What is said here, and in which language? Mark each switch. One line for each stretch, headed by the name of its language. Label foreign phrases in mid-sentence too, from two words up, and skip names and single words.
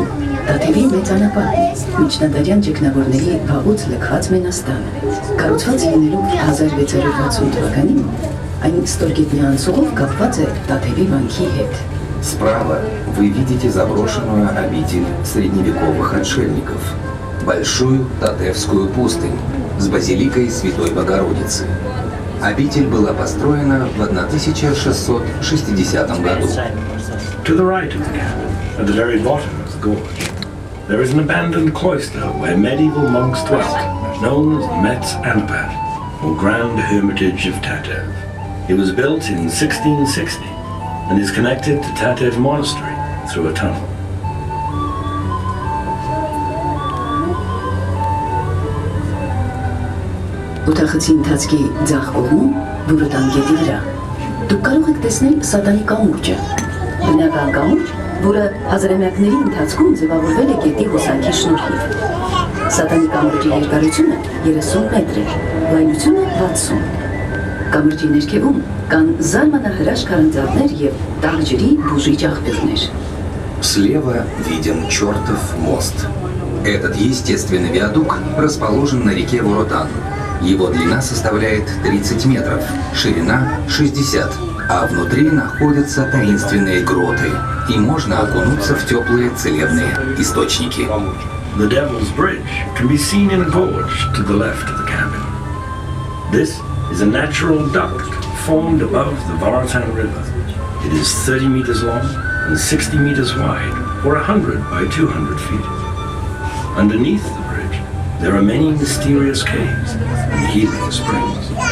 Armenian: Տաթևի մեծ անապատն է, միջնադարյան ճգնավորների վաղուց լքված մենաստանը, կառուցված լինելով 1660 թվականին, այն ստորգետնյա անցուղով կապված է Տաթևի վանքի հետ.
Russian: Справа вы видите заброшенную обитель средневековых отшельников, большую Татевскую пустынь с базиликой Святой Богородицы. Обитель была построена в 1660 году.
English: To the right of the cabin, at the very bottom of the gorge, there is an abandoned cloister where medieval monks dwelt, known as the Metz Anapat, or Grand Hermitage of Tatev. It was built in 1660 and is connected to Tatev Monastery through a tunnel.
Armenian: Օթախցի ընթացքի ձախ կողմում, Բուրուտան գետի վրա, դուք կարող եք տեսնել Սատանի կամուրջը, բնական կամուրջ, որը հազարամյակների ընթացքում ձևավորվել է գետի հոսանքի շնորհիվ։ Սատանի կամուրջի երկարությունը 30 մետր է, լայնությունը 60։ Կամուրջի ներքևում կան զարմանահրաշ քարանձավներ և տաք ջրի բուժիչ աղբյուրներ։
Russian: Слева виден чертов мост. Этот естественный виадук расположен на реке Воротан. Его длина составляет 30 метров, ширина 60, а внутри находятся таинственные гроты, и можно окунуться в теплые целебные источники.
English: The Devil's Bridge can be seen in a gorge to the left of the cabin. This is a natural duct formed above the Varatan River. It is 30 meters long and 60 meters wide, or 100 by 200 feet. Underneath the bridge, there are many mysterious caves and healing springs.